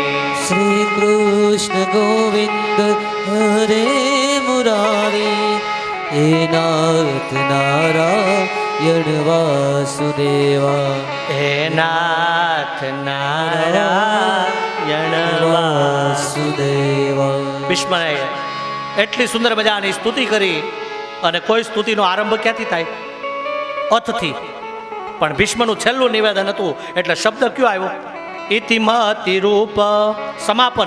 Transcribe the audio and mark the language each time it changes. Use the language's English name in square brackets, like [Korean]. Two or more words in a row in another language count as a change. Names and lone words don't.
[Sanskrit] श्री कृष्ण गोविंद हरे मुरारी हे नाथ नारायण वासुदेवा हे नाथ नारायण વાસુદેવા [Gujarati] ભીષ્મએ એટલી સુંદર મજાની સ્તુતિ કરી અને કોઈ સ્તુતિનો આરંભ ક્યાંથી થાય? અથથી. પણ ભીષ્મનું છેલ્લું નિવેદન હતું એટલે શબ્દ કયો આવ્યો? [Sanskrit] इतिमति रूप समापन.